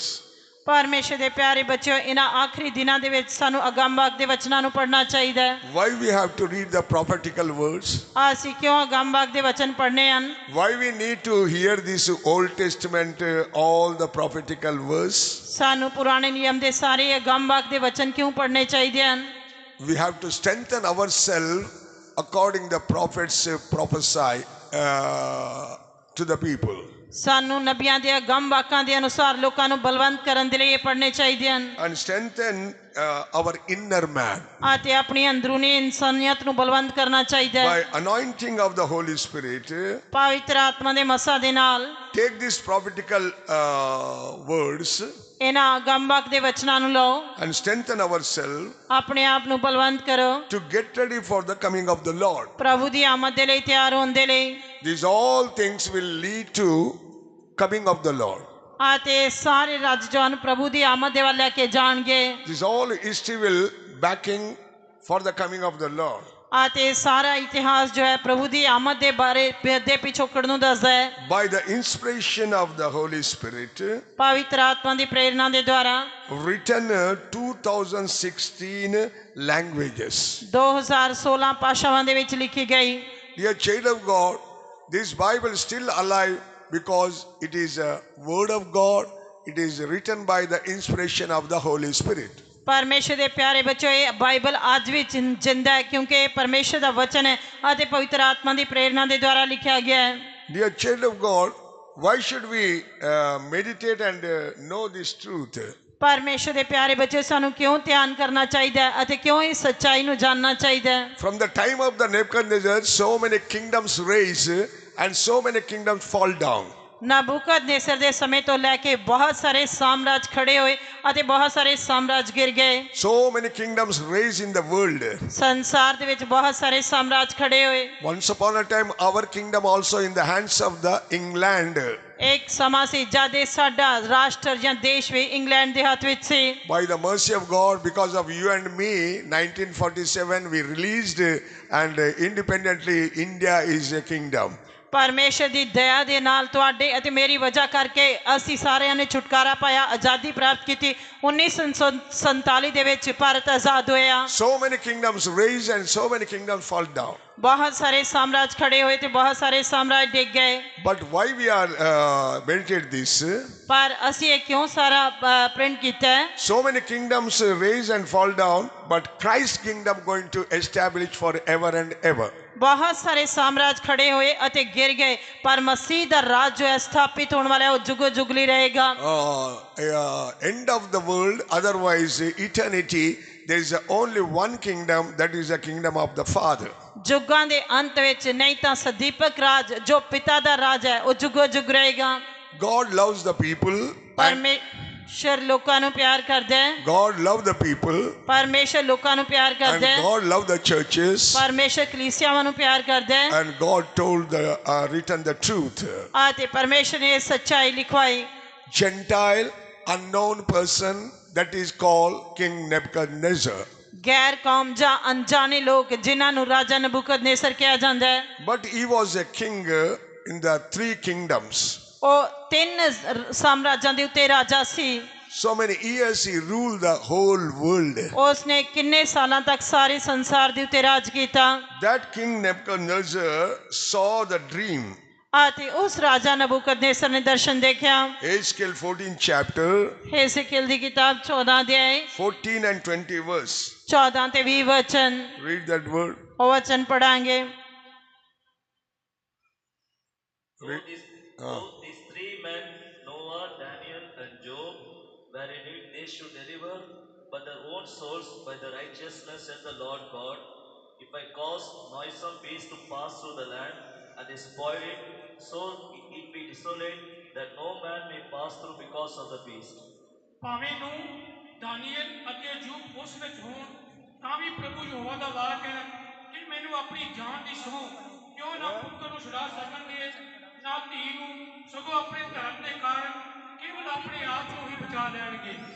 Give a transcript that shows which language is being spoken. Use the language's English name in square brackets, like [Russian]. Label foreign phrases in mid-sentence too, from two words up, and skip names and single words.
[Punjabi] ਪਰਮੇਸ਼ਰ ਦੇ ਪਿਆਰੇ ਬੱਚਿਓ, ਇਹਨਾਂ ਆਖਰੀ ਦਿਨਾਂ ਦੇ ਵਿੱਚ ਸਾਨੂੰ ਅਗੰਬਾਗ ਦੇ ਵਚਨਾਂ ਨੂੰ ਪੜ੍ਹਨਾ ਚਾਹੀਦਾ ਹੈ। [English] Why we have to read the prophetical words? [Punjabi] ਅਸੀਂ ਕਿਉਂ ਅਗੰਬਾਗ ਦੇ ਵਚਨ ਪੜ੍ਹਨੇ ਹਨ? [English] Why we need to hear this Old Testament, all the prophetical words? [Punjabi] ਸਾਨੂੰ ਪੁਰਾਣੇ ਨਿਯਮ ਦੇ ਸਾਰੇ ਅਗੰਬਾਗ ਦੇ ਵਚਨ ਕਿਉਂ ਪੜ੍ਹਨੇ ਚਾਹੀਦੇ ਹਨ? [English] We have to strengthen ourselves according the prophets prophesy to the people. [Punjabi] ਸਾਨੂੰ ਨਬੀਆਂ ਦੇ ਅਗੰਮ ਵਾਕਾਂ ਦੇ ਅਨੁਸਾਰ ਲੋਕਾਂ ਨੂੰ ਬਲਵੰਤ ਕਰਨ ਦੇ ਲਈ ਇਹ ਪੜ੍ਹਨੇ ਚਾਹੀਦੇ ਹਨ। [English] And strengthen our inner man [Punjabi] ਅਤੇ ਆਪਣੀ ਅੰਦਰੂਨੀ ਇਨਸਾਨੀਅਤ ਨੂੰ ਬਲਵੰਤ ਕਰਨਾ ਚਾਹੀਦਾ ਹੈ। [English] by anointing of the Holy Spirit. [Punjabi] ਪਵਿੱਤਰ ਆਤਮਾ ਦੇ ਮਸਾ ਦੇ ਨਾਲ [English] Take these prophetical words [Punjabi] ਇਹਨਾਂ ਅਗੰਮ ਵਾਕ ਦੇ ਵਚਨਾਂ ਨੂੰ ਲਓ [English] and strengthen ourselves [Punjabi] ਆਪਣੇ ਆਪ ਨੂੰ ਬਲਵੰਤ ਕਰੋ [English] to get ready for the coming of the Lord. [Punjabi] ਪ੍ਰਭੂ ਦੀ ਆਮਦ ਦੇ ਲਈ ਤਿਆਰ ਹੋਣ ਦੇ ਲਈ। [English] These all things will lead to coming of the Lord. [Punjabi] ਅਤੇ ਸਾਰੇ ਰਾਜ ਜੋ ਹਨ ਪ੍ਰਭੂ ਦੀ ਆਮਦ ਦੇ ਵੱਲ ਲੈ ਕੇ ਜਾਣਗੇ। [English] This all history will backing for the coming of the Lord. [Punjabi] ਅਤੇ ਸਾਰਾ ਇਤਿਹਾਸ ਜੋ ਹੈ ਪ੍ਰਭੂ ਦੀ ਆਮਦ ਦੇ ਬਾਰੇ ਦੇ ਪਿਛੋਕੜ ਨੂੰ ਦੱਸਦਾ ਹੈ। [English] By the inspiration of the Holy Spirit, [Punjabi] ਪਵਿੱਤਰ ਆਤਮਾ ਦੀ ਪ੍ਰੇਰਣਾ ਦੇ ਦੁਆਰਾ [English] written 2016 languages. [Punjabi] 2016 ਭਾਸ਼ਾਵਾਂ ਦੇ ਵਿੱਚ ਲਿਖੀ ਗਈ। [English] Dear child of God, this Bible is still alive because it is a word of God. It is written by the inspiration of the Holy Spirit. [Punjabi] ਪਰਮੇਸ਼ਰ ਦੇ ਪਿਆਰੇ ਬੱਚੋ, ਇਹ ਬਾਈਬਲ ਅੱਜ ਵੀ ਜਿੰਦਾ ਹੈ ਕਿਉਂਕਿ ਇਹ ਪਰਮੇਸ਼ਰ ਦਾ ਵਚਨ ਹੈ ਅਤੇ ਪਵਿੱਤਰ ਆਤਮਾ ਦੀ ਪ੍ਰੇਰਣਾ ਦੇ ਦੁਆਰਾ ਲਿਖਿਆ ਗਿਆ ਹੈ। [English] Dear child of God, why should we meditate and know this truth? [Punjabi] ਪਰਮੇਸ਼ਰ ਦੇ ਪਿਆਰੇ ਬੱਚੇ, ਸਾਨੂੰ ਕਿਉਂ ਧਿਆਨ ਕਰਨਾ ਚਾਹੀਦਾ ਹੈ ਅਤੇ ਕਿਉਂ ਇਸ ਸੱਚਾਈ ਨੂੰ ਜਾਣਨਾ ਚਾਹੀਦਾ ਹੈ? [English] From the time of the Nebuchadnezzar, so many kingdoms rise and so many kingdoms fall down. [Punjabi] ਨਬੂਕਦਨੇਸਰ ਦੇ ਸਮੇਂ ਤੋਂ ਲੈ ਕੇ ਬਹੁਤ ਸਾਰੇ ਸਾਮਰਾਜ ਖੜੇ ਹੋਏ ਅਤੇ ਬਹੁਤ ਸਾਰੇ ਸਾਮਰਾਜ ਗਿਰ ਗਏ। [English] So many kingdoms raised in the world. [Punjabi] ਸੰਸਾਰ ਦੇ ਵਿੱਚ ਬਹੁਤ ਸਾਰੇ ਸਾਮਰਾਜ ਖੜੇ ਹੋਏ। [English] Once upon a time, our kingdom also in the hands of the England. [Punjabi] ਇੱਕ ਸਮਾਂ ਸੀ ਜਦ ਇਹ ਸਾਡਾ ਰਾਸ਼ਟਰ ਜਾਂ ਦੇਸ਼ ਵੀ ਇੰਗਲੈਂਡ ਦੇ ਹੱਥ ਵਿੱਚ ਸੀ। [English] By the mercy of God, because of you and me, 1947 we released and independently India is a kingdom. [Punjabi] ਪਰਮੇਸ਼ਰ ਦੀ ਦਇਆ ਦੇ ਨਾਲ ਤੁਹਾਡੇ ਅਤੇ ਮੇਰੀ ਵਜ੍ਹਾ ਕਰਕੇ ਅਸੀਂ ਸਾਰਿਆਂ ਨੇ ਛੁਟਕਾਰਾ ਪਾਇਆ, ਆਜ਼ਾਦੀ ਪ੍ਰਾਪਤ ਕੀਤੀ। 1947 ਦੇ ਵਿੱਚ ਭਾਰਤ ਆਜ਼ਾਦ ਹੋਇਆ। [English] So many kingdoms raise and so many kingdoms fall down. [Punjabi] ਬਹੁਤ ਸਾਰੇ ਸਾਮਰਾਜ ਖੜੇ ਹੋਏ ਤੇ ਬਹੁਤ ਸਾਰੇ ਸਾਮਰਾਜ ਡਿੱਗ ਗਏ। [English] But why we are meditate this? [Punjabi] ਪਰ ਅਸੀਂ ਇਹ ਕਿਉਂ ਸਾਰਾ ਪ੍ਰਿੰਟ ਕੀਤਾ ਹੈ? [English] So many kingdoms raise and fall down, but Christ's kingdom going to establish forever and ever. [Punjabi] ਬਹੁਤ ਸਾਰੇ ਸਾਮਰਾਜ ਖੜੇ ਹੋਏ ਅਤੇ ਗਿਰ ਗਏ, ਪਰ ਮਸੀਹ ਦਾ ਰਾਜ ਜੋ ਹੈ ਸਥਾਪਿਤ ਹੋਣ ਵਾਲਾ ਹੈ ਉਹ ਜੁਗੋ ਜੁਗਲੀ ਰਹੇਗਾ। [English] End of the world, otherwise eternity, there is only one kingdom, that is the kingdom of the Father. [Punjabi] ਜੁਗਾਂ ਦੇ ਅੰਤ ਵਿੱਚ ਨਹੀਂ ਤਾਂ ਸਦੀਪਕ ਰਾਜ ਜੋ ਪਿਤਾ ਦਾ ਰਾਜ ਹੈ ਉਹ ਜੁਗੋ ਜੁਗ ਰਹੇਗਾ। [English] God loves the people and [Punjabi] ਪਰਮੇਸ਼ਰ ਲੋਕਾਂ ਨੂੰ ਪਿਆਰ ਕਰਦਾ ਹੈ। [English] God loved the people [Punjabi] ਪਰਮੇਸ਼ਰ ਲੋਕਾਂ ਨੂੰ ਪਿਆਰ [English] and [Punjabi] ਕਰਦਾ ਹੈ। [English] God loved the churches [Punjabi] ਪਰਮੇਸ਼ਰ ਕਲੀਸਿਆਵਾਂ ਨੂੰ ਪਿਆਰ ਕਰਦਾ ਹੈ। [English] and God told written the truth. [Punjabi] ਅਤੇ ਪਰਮੇਸ਼ਰ ਨੇ ਸੱਚਾਈ ਲਿਖਵਾਈ। [English] Gentile unknown person that is called King Nebuchadnezzar. [Punjabi] ਗੈਰ ਕੌਮ ਜਾਂ ਅਣਜਾਣੇ ਲੋਕ ਜਿਨ੍ਹਾਂ ਨੂੰ ਰਾਜਾ ਨਬੂਕਦਨੇਸਰ ਕਿਹਾ ਜਾਂਦਾ ਹੈ। [English] But he was a king in the 3 kingdoms. [Punjabi] ਉਹ 3 ਸਾਮਰਾਜਾਂ ਦੇ ਉੱਤੇ ਰਾਜਾ ਸੀ। [English] So many years he ruled the whole world. [Punjabi] ਉਸਨੇ ਕਿੰਨੇ ਸਾਲਾਂ ਤੱਕ ਸਾਰੇ ਸੰਸਾਰ ਦੇ ਉੱਤੇ ਰਾਜ ਕੀਤਾ। [English] That King Nebuchadnezzar saw the dream. [Punjabi] ਅਤੇ ਉਸ ਰਾਜਾ ਨਬੂਕਦਨੇਸਰ ਨੇ ਦਰਸ਼ਨ ਦੇਖਿਆ। [English] Ezekiel 14 chapter [Punjabi] ਹੇਜ਼ਕੀਏਲ ਦੀ ਕਿਤਾਬ 14 ਅਧਿਆਇ [English] 14 and 20 verse. [Punjabi] 14 ਤੇ 20 ਵਚਨ। [English] Read that word. [Punjabi] ਉਹ ਵਚਨ ਪੜਾਂਗੇ। [English] Though these 3 men, Noah, Daniel, and Job, were in it, they should deliver but their own souls by the righteousness in the Lord God. If I cause noisome beasts to pass through the land, and they spoil it, so it be desolate, that no man may pass through because of the beast. [Punjabi] ਭਾਵੇਂ ਨੂੰ ਦਾਨੀਏਲ ਅਤੇ ਅਯੂਬ ਉਸ ਵਿੱਚ ਹੋਣ ਤਾਂ ਵੀ ਪ੍ਰਭੂ ਯਹੋਵਾ ਦਾ ਵਾਕ ਹੈ ਕਿ ਮੈਨੂੰ ਆਪਣੀ ਜਾਨ ਦੀ ਸਹੁੰ ਕਿਉਂ ਨਾ ਪੁੱਤਰ ਨੂੰ ਛੁਡਾ ਸਕਣਗੇ ਨਾ ਧੀ ਨੂੰ, ਸਗੋਂ ਆਪਣੇ ਧਰਮ ਦੇ ਕਾਰਨ ਕੇਵਲ ਆਪਣੇ ਆਪ ਨੂੰ ਹੀ ਬਚਾ ਲੈਣਗੇ।